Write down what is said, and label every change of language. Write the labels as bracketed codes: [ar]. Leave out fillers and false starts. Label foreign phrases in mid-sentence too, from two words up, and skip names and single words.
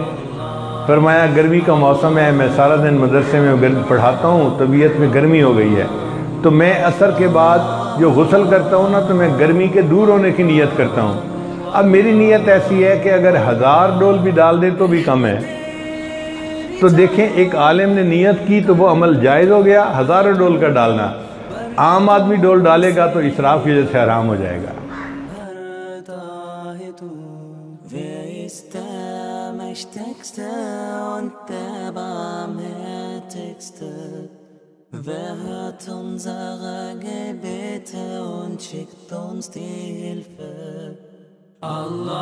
[ur] فرمایا گرمی کا موسم ہے، میں سارا دن مدرسے میں پڑھاتا ہوں، طبیعت میں گرمی ہو گئی ہے، تو میں عصر کے بعد جو غسل کرتا ہوں نا تو میں گرمی کے دور ہونے کی نیت کرتا ہوں۔ اب میری نیت ایسی ہے کہ اگر 1000 ڈول بھی ڈال دے تو بھی کم ہے۔ تو دیکھیں ایک عالم نے نیت کی تو وہ عمل جائز ہو گیا، 1000 ڈول کا ڈالنا۔ عام آدمی ڈول ڈالے گا تو اسراف کی وجہ سے حرام ہو جائے گا۔ [de] Wer hört unsere Gebete und schickt uns die Hilfe?